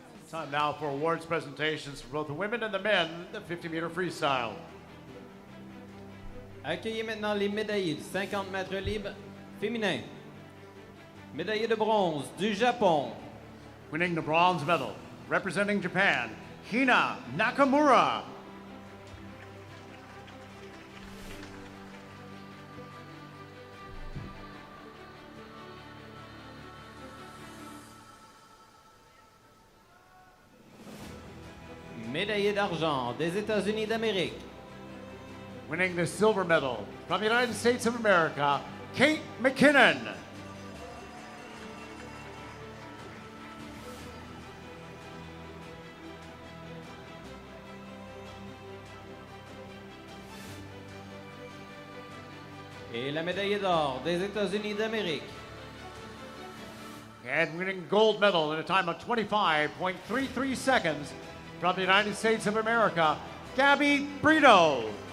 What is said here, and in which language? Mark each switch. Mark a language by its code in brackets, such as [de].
[en] Time now for awards presentations for both the women and the men, the 50-meter freestyle. [fr] Accueillez maintenant les médaillés du 50 mètres libre féminin. Médaillé de bronze du Japon. [en] Winning the bronze medal, representing Japan, Hina Nakamura. [fr] Médaillé d'argent des États-Unis d'Amérique. [en] Winning the silver medal from the United States of America, Kate McKinnon. [fr] Et la médaille d'or des États-Unis d'Amérique. [en] And winning gold medal in a time of 25.33 seconds from the United States of America, Gabby Brito.